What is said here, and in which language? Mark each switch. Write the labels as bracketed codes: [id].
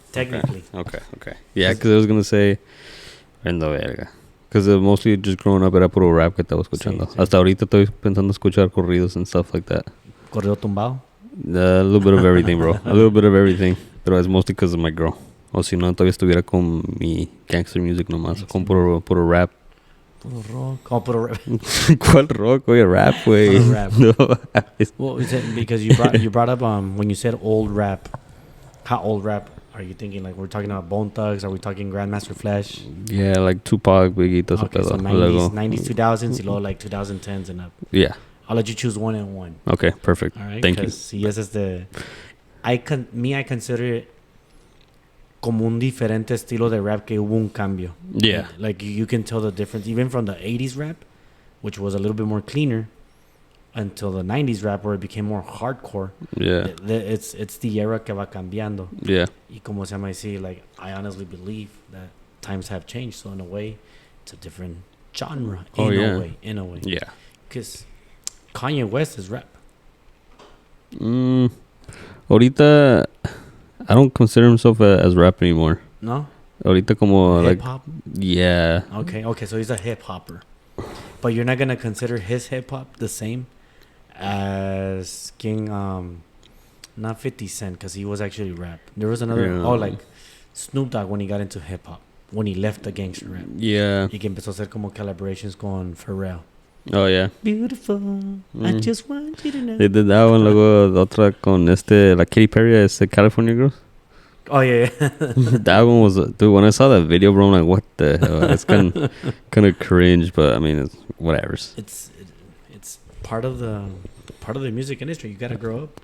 [en] Technically. Okay. Yeah, because I was gonna say, because mostly just growing up [es] era puro rap que estaba escuchando. Sí. Hasta ahorita estoy pensando escuchar corridos [en] and stuff like that. [es] Corrido tumbado. [en] A little bit of everything, bro. A little bit of everything. [es] Pero es [en] mostly because of my girl. [es] O si no, todavía estuviera con mi gangster music nomás. Con puro rap. Puro rock. Oh, puro rap. ¿Cuál rock? Oye, rap, güey. Puro rap. No. [en] Well, is it because you brought up when you said old rap. How old rap are you thinking? Like we're talking about Bone Thugs? Are we talking Grandmaster Flash? Yeah, like Tupac, Biggie, todo okay, so 90s, 2000s, [es] y luego [en] like 2010s and up. Yeah. I'll let you choose one and one. Okay, perfect. All right. Thank you. [es] Si ese es de, [en] I consider it [es] como un diferente estilo de rap que hubo un cambio. [en] Yeah. Like you can tell the difference even from the 80s rap, which was a little bit more cleaner, until the 90s rap where it became more hardcore. Yeah. It's the era [es] que va cambiando. [en] Yeah. [es] Y como se llama así, [en] like I honestly believe that times have changed. So in a way, it's a different genre. In a way. Yeah. Because Kanye West is rap. Ahorita, I don't consider himself as rap anymore. No? [es] Ahorita como [en] hip-hop? Yeah. Okay, so he's a hip-hopper. But you're not going to consider his hip-hop the same as King, not 50 Cent, because he was actually rap. There was another, like Snoop Dogg when he got into hip-hop, when he left the gangster rap. Yeah. [es] Y que empezó a hacer como collaborations con Pharrell. [en] Oh, yeah. Beautiful, I just want you to know. They did that one, [es] luego otra con la [en] Katy Perry, California Girls. Oh, yeah. That one was, dude, when I saw that video, bro, I'm like, what the hell? It's kind of cringe, but I mean, it's whatever. It's part of the music industry. You gotta grow up.